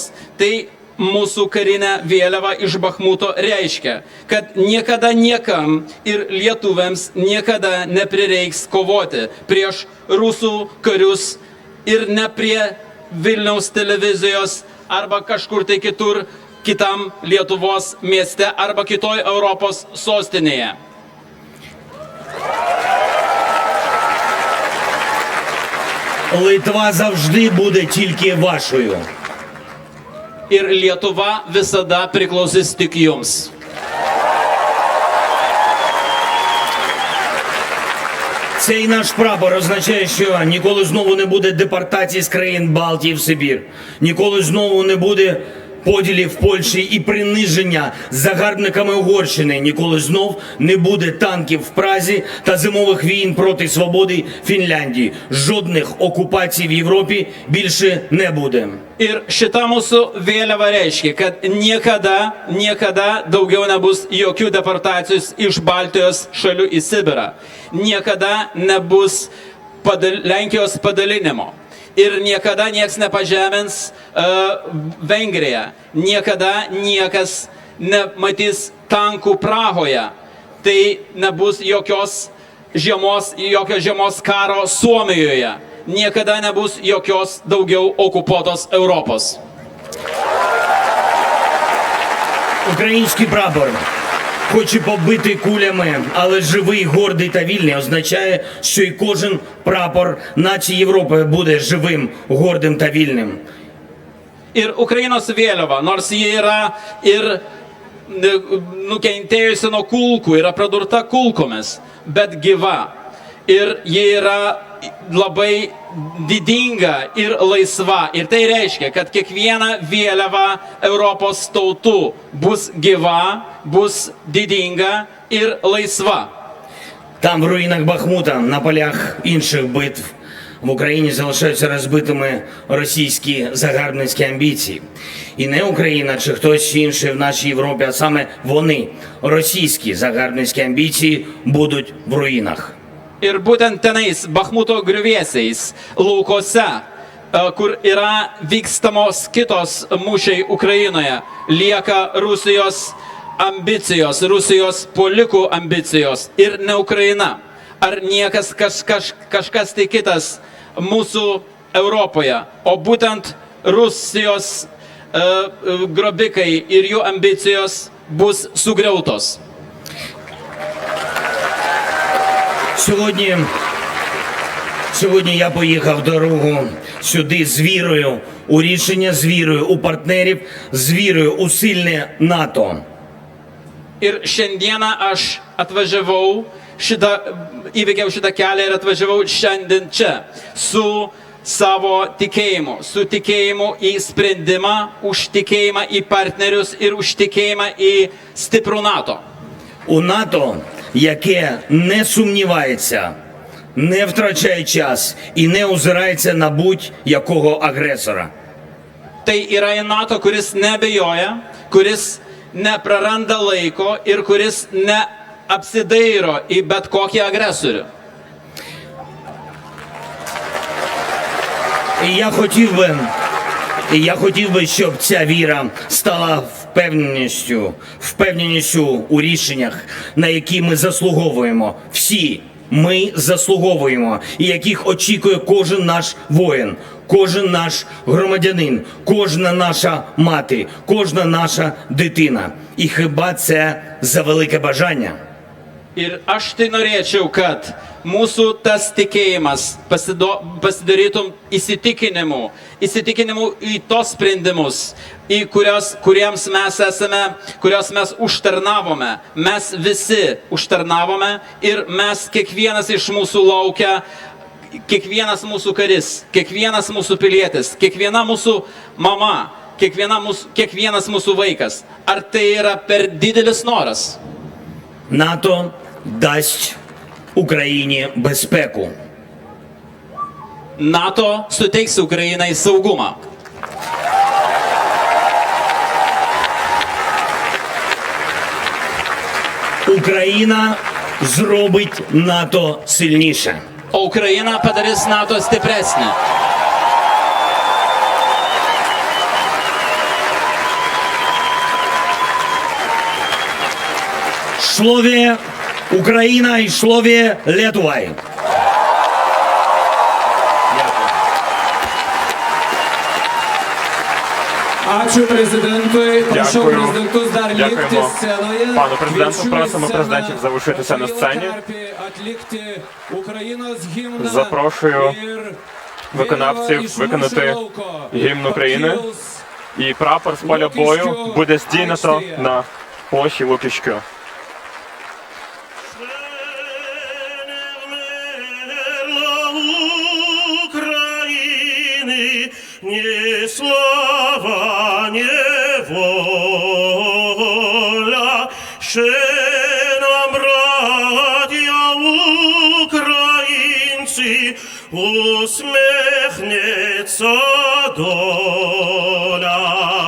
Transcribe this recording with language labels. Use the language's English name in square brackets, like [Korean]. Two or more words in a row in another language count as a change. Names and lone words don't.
[Lithuanian] Tai mūsų karinė vėliava iš Bachmuto reiškia, kad niekada niekam ir lietuviams niekada neprireiks kovoti prieš rusų karius ir ne prie Vilniaus televizijos arba kažkur tai kitur, kitam Lietuvos mieste arba kitoj Europos sostinėje. [Ukrainian] Литва завжди буде тільки вашою. [Lithuanian] Ir Lietuva visada priklausys tik jums. [Ukrainian] Цей наш прапор означає, що ніколи знову не буде депортації з країн Балтії в Сибір. Ніколи знову не буде поділів в Польщі і приниження загарбниками Угорщини. Ніколи знов не буде танків в Празі та зимових війн проти свободи Фінляндії. Жодних окупацій в Європі більше не буде. [Lithuanian] Ir šita mūsų vėliava reiškia, kad niekada daugiau nebus jokių deportacijos iš Baltijos šalių į Sibirą. Niekada nebus Lenkijos padalinimo. Ir niekada nieks nepažemins Vengriją. Niekada niekas nematys tankų Prahoje. Tai nebus jokio žiemos karo Suomijoje. Niekada nebus jokios daugiau okupuotos Europos. [Ukrainian] Український прапор, хоч і побитий кулями, але живий, гордий та вільний, означає, що і кожен прапор нації Європи буде живим, гордим та вільним. [Lithuanian] Ir Ukrainos vėliava, nors ji yra ir nukentėjusi nuo kulkų, yra pradurta kulkomis, bet gyva. Ir ji yra labai didinga ir laisva. Ir tai reiškia, kad kiekviena vėliava Europos tautų bus gyva, bus didinga ir laisва. [Ukrainian] Там, в руїнах Бахмута, на полях інших битв в Україні залишаються розбитими російські загарбницькі амбіції. І не Україна чи хтось інший в нашій Європі, а саме вони, російські загарбницькі амбіції, будуть в руїнах. [Lithuanian] Ir būtent tenais, Bachmuto griuvėsiais, laukose, kur yra vykstamos kitos mūšiai Ukrainoje, lieka Rusijos ambicijos, Rusijos puolikų ambicijos ir ne Ukraina. Ar niekas kažkas tai kitas mūsų Europoje, o būtent Rusijos grobikai ir jų ambicijos bus sugriautos. [Ukrainian] Сьогодні я поїхав дорогу сюди з вірою у рішення, з вірою у партнерів, з вірою у сильне НАТО. [Lithuanian] Ir šiandieną aš atvažiavau, įveikiau šitą kelią ir atvažiavau šiandien čia su savo tikėjimu, su tikėjimu į sprendimą, už tikėjimą į partnerius ir už tikėjimą į stiprų NATO. [Ukrainian] У НАТО, яке не сумнівається, не втрачає час і не озирається на будь-якого агресора. [Lithuanian] Tai yra į NATO, kuris nebejoja, kuris nepraranda laiko ir kuris neapsidairo į bet kokį agresorių. [Ukrainian] І я хотів би, щоб ця віра стала впевненістю у рішеннях, на які ми заслуговуємо. Всі ми заслуговуємо, і яких очікує кожен наш воїн, кожен наш громадянин, кожна наша мати, кожна наша дитина. І хіба це за велике бажання? [Lithuanian] Ir aš tai norėčiau, kad mūsų tas tikėjimas pasidarytum įsitikinimu į tos sprendimus, kuriems mes esame, kurios mes užtarnavome. Mes visi užtarnavome ir mes kiekvienas iš mūsų laukia, kiekvienas mūsų karis, kiekvienas mūsų pilietis, kiekviena mūsų mama, kiekvienas mūsų vaikas. Ar tai yra per didelis noras? [Ukrainian] НАТО дасть Україні безпеку. [Lithuanian] NATO suteiks Ukrainai saugumą. [Ukrainian] Україна зробить НАТО сильніше. [Lithuanian] O Ukraina padarys NATO stipresnį. [Ukrainian] Слове Україна і слове Литва. [Lithuanian] Ačiū prezidentui. Prašau [Ukrainian] Дякую. [Lithuanian] prezidentus dar likti [Ukrainian] Дякуємо [Lithuanian] scenoje. [Ukrainian] пану президенту. [Lithuanian] Kviečiu į [Ukrainian] Просимо [Lithuanian] sceną [Ukrainian] президентів залишитися на сцені. [Lithuanian] Tarpį atlikti Ukrainos himną [Ukrainian] Запрошую [Lithuanian] ir [Ukrainian] виконавців [Lithuanian] vėliavą iš [Ukrainian] виконати [Lithuanian] mūšio lauko [Ukrainian] гімн України. [Lithuanian] pakils [Ukrainian] І прапор з поля бою буде здійнято на площі Лукічки. України, ні слава, ні воля, ще нам, браття українці, усміхнеться доля.